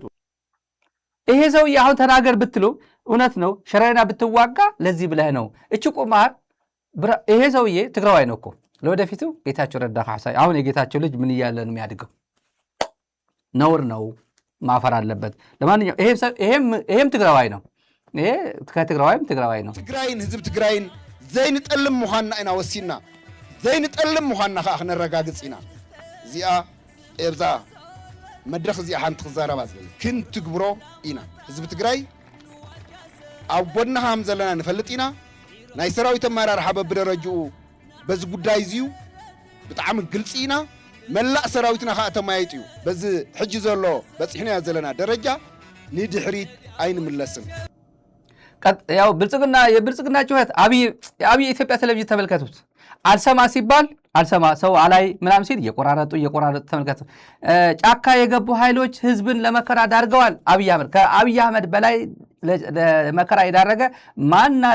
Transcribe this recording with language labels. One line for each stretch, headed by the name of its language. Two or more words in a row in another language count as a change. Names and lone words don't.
Amharic: ይሄ ሰውዬ አሁን ተናገር ብትሉ እውነት ነው። ሸረሪና ብትዋጋ ለዚህ ብለህ ነው። እቺ ቁማር ይሄ ሰውዬ ትግራዋይ ነው እኮ ለወደፊቱ ጌታቸው ረዳ ካሳይ። አሁን የጌታቸው ልጅ ምን እያለ ነው የሚያድገው? ነውር ነው፣ ማፈር አለበት። ለማንኛውም ይሄም ትግራዋይ ነው። ይሄ ከትግራዋይም ትግራዋይ ነው።
Tigrinya: ትግራይን ህዝብ ትግራይን ዘይንጠልም ምዃንና ኢና ወሲና ዘይንጠልም ምዃንና ከዓ ክነረጋግፅ ኢና። እዚኣ ኤርዛ መድረክ እዚኣ ሓንቲ ክዛረባ ዝብል ክንትግብሮ ኢና። ህዝቢ ትግራይ ኣብ ጎና ከም ዘለና ንፈልጥ ኢና። ናይ ሰራዊት ኣመራርሓ በብደረጅኡ በዚ ጉዳይ እዚዩ ብጣዕሚ ግልፂ ኢና። መላእ ሰራዊትና ከዓ ተማያይጥ እዩ። በዚ ሕጂ ዘሎ በፂሕና ዘለና ደረጃ ንድሕሪት ኣይንምለስን።
Amharic: ያው የብልጽግና ጩኸት አብይ የኢትዮጵያ ቴሌቪዥን ተመልከቱት። አልሰማ ሲባል አልሰማ ሰው አላይ ምናምን ሲል እየቆራረጡ ተመልከቱ። ጫካ የገቡ ኃይሎች ህዝብን ለመከራ ዳርገዋል። ከአብይ አህመድ በላይ ለመከራ የዳረገ ማን አለ?